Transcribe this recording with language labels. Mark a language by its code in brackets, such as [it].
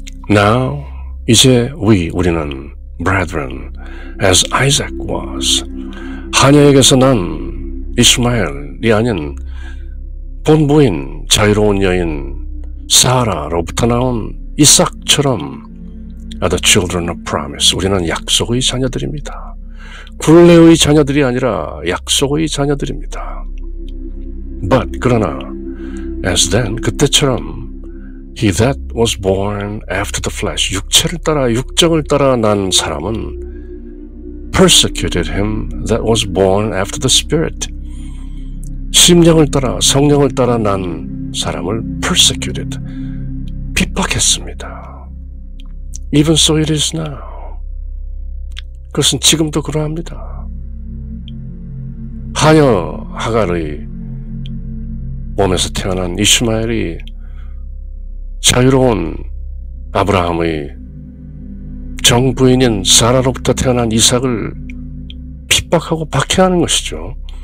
[en] Now, [ko] 이제 우리는 [en] brethren, as Isaac was, [ko] 하녀에게서 난 이스마엘이 아닌 본부인 자유로운 여인 사라로부터 나온 이삭처럼 [en] are the children of promise. [ko] 우리는 약속의 자녀들입니다. 굴레의 자녀들이 아니라 약속의 자녀들입니다. [en] But [ko] 그러나 [en] as then [ko] 그때처럼 [en] he that was born after the flesh, [ko] 육체를 따라 육정을 따라 난 사람은 [en] persecuted him that was born after the spirit. [ko] 심령을 따라 성령을 따라 난 사람을 [en] persecuted, [ko] 핍박했습니다. [en] Even so it is now. [ko] 그것은 지금도 그러합니다. 하녀 하갈의 몸에서 태어난 이스마엘이 자유로운 아브라함의 정부인인 사라로부터 태어난 이삭을 핍박하고 박해하는 것이죠.